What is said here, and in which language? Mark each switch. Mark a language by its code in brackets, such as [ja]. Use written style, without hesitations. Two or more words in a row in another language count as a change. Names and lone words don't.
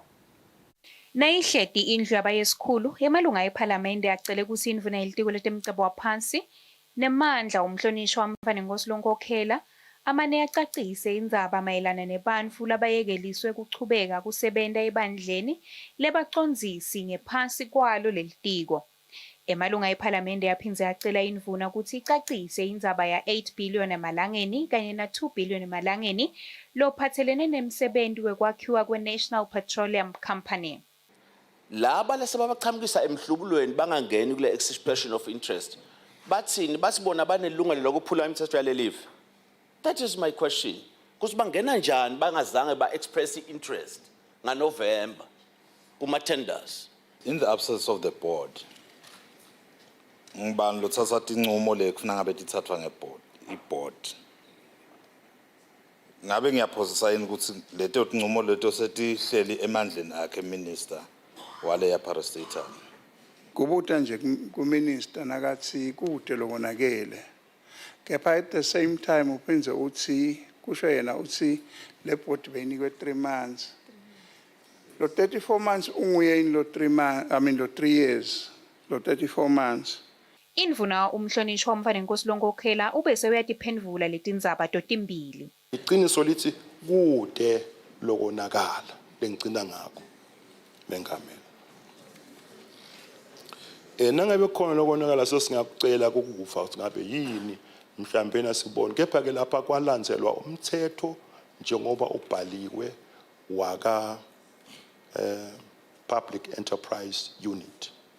[ss] Nayihleti indlu yabayesikhulu emalunga ephalamende acele ukuthi indvuna yelitiko letemcebo waphansi nemandla umhlonishwa umvane Kusile Nkhokhela amane acacise indzaba mayelana nebantfu labayekeliswe kuchubeka kusebenta ebandleni lebacondzisi ngephansi kwalo lelitiko. Emalunga ephalamende yaphindze acela indvuna ukuthi icacise indzaba ya 8 billion emalangeni kanye na 2 billion emalangeni lophathelene nemsebenti wekwakhiwa kwe-National Petroleum Company. Laba lesebabachamukisa emhlubulweni bangangeni kule [en] expression of interest. [ss] Bathini basibona banelungelo lokuphula imithetho yalelive. [en] That is my question. [ss] Kuthi bangena njani bangazange ba-express interest ngaNovember kuma-tenders? [en] In the absence of the board, [ss] ngibani lothatha tinqumo lekufuna ngabe tithathwa nge-board. Ngabe ngiyaphosisa yini ukuthi leto tinqumo leto setihleli emandleni akhe minister wale yaparastatal. Kubuta nje kuminister nakathi kude lokonakele. Kepha [en] at the same time [ss] uphindze uthi kusho yena uthi le board beyinikwe 3 months. Lo 34 months unguye in lo 3 months, [en] I mean [ss] lo 3 years. Lo 34 months. Indvuna umhlonishwa umvane Kusile Nkhokhela ubese uyatiphendvula letindzaba totimbili. Iqiniso lithi kude lokonakala lengicina ngakho lengamela. Nangabe khona lokonakala sesingakucela ukukufa ukuthi ngabe yini mhlambe nasibone, kepha ke lapha kwalandzelwa umthetho njengoba ubhaliwe waka Public Enterprise Unit.